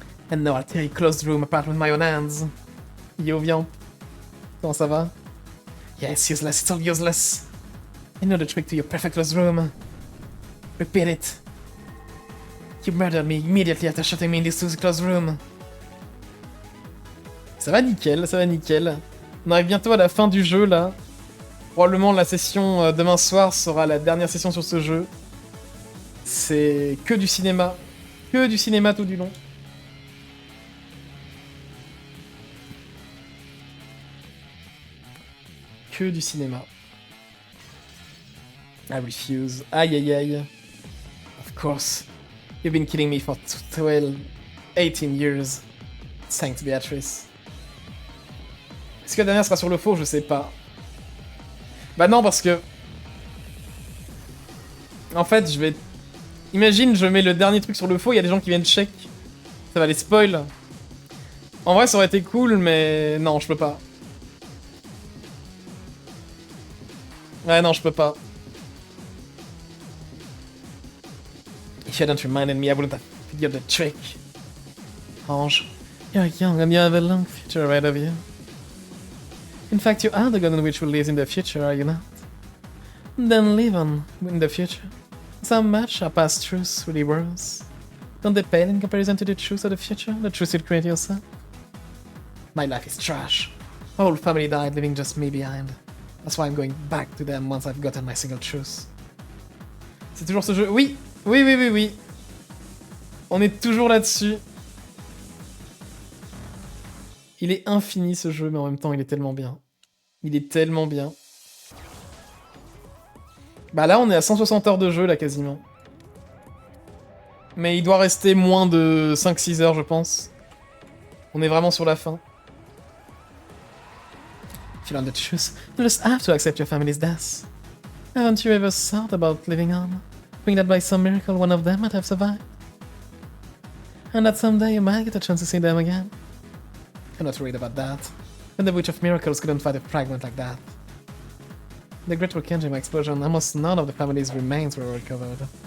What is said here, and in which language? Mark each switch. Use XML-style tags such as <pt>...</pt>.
<en>And now I'll tear your closed room apart with my own hands.</en> <fr>Yo, viens. Comment ça va?</fr> <en>Yeah, it's useless, it's all useless. I know the trick to your perfect closed room. Repeat it. You murdered me immediately after shutting me in this closed room.</en> <fr>Ça va nickel, ça va nickel. On arrive bientôt à la fin du jeu là. Probablement la session demain soir sera la dernière session sur ce jeu. C'est que du cinéma. Que du cinéma tout du long. Que du cinéma.</fr> <en>I refuse. Aïe aïe aïe. Of course. You've been killing me for 18 years. Thanks, Beatrice.</en> <fr>Est-ce que la dernière sera sur le faux? Je sais pas. Bah non, parce que... En fait, je vais... Imagine, je mets le dernier truc sur le faux, il y a des gens qui viennent check. Ça va les spoil. En vrai, ça aurait été cool, mais... Non, je peux pas. Ouais, non, je peux pas.</fr> <en>If you hadn't reminded me, I wouldn't have figured the trick. Ange, you're young and you have a long future ahead of you. In fact, you are the god in which will live in the future, are you not? Then live on in the future. So much are past truths really worse. Don't they pale in comparison to the truth of the future, the truth you create yourself? My life is trash. My whole family died, leaving just me behind. That's why I'm going back to them once I've gotten my single truth.</en> <fr>C'est toujours ce jeu. Oui, oui, oui, oui, oui. On est toujours là-dessus. Il est infini ce jeu, mais en même temps, il est tellement bien. Il est tellement bien. Bah là, on est à 160 heures de jeu, là, quasiment. Mais il doit rester moins de 5-6 heures, je pense. On est vraiment sur la fin.</fr> <en>If you learn the truth, you just have to accept your family's death. Haven't you ever thought about living on? Hoping that by some miracle one of them might have survived? And that someday you might get a chance to see them again? I'm not worried about that. But the Witch of Miracles couldn't fight a fragment like that. The Great Rokenjima explosion, almost none of the family's remains were recovered.</en>